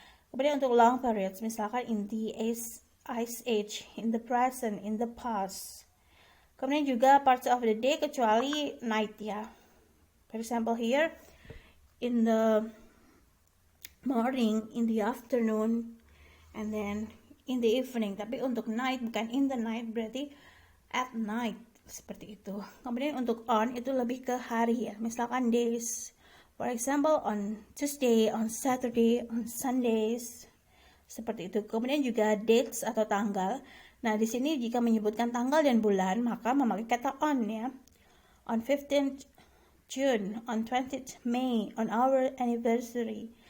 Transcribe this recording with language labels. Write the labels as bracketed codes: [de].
[id] Kemudian untuk [en] long periods, [id] misalkan [en] in the ice age, in the present, in the past. [id] Kemudian juga [en] parts of the day [id] kecuali night, ya. [en] For example here, in the morning, in the afternoon, and then in the evening. [id] Tapi untuk night bukan [en] in the night, [id] berarti [en] at night, [id] seperti itu. Kemudian untuk on itu lebih ke hari, ya. Misalkan days, [en] for example on Tuesday, on Saturday, on Sundays, [id] seperti itu. Kemudian juga dates atau tanggal. Nah, di sini jika menyebutkan tanggal dan bulan maka memakai kata on, ya. [en] On 15th June, on 20th May, on our anniversary.